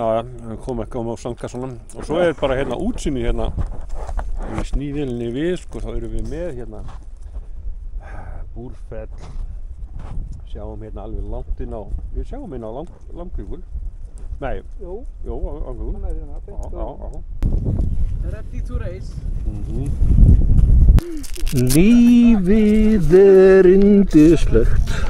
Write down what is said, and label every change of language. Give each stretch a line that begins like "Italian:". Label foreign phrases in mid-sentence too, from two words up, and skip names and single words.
Icelandic: Já, komum ekki á sandkassanum. Og svo er bara hérna útsýni hérna í sníðilinni við, sko, þá erum við með hérna Búrfell. Sjáum hérna alveg langt inn á, við sjáum hérna á Langjökul. Nei, jú, ángjökul. Hann er hérna, beint Já.
English: Ready to race.
Icelandic: Lífið er yndislegt.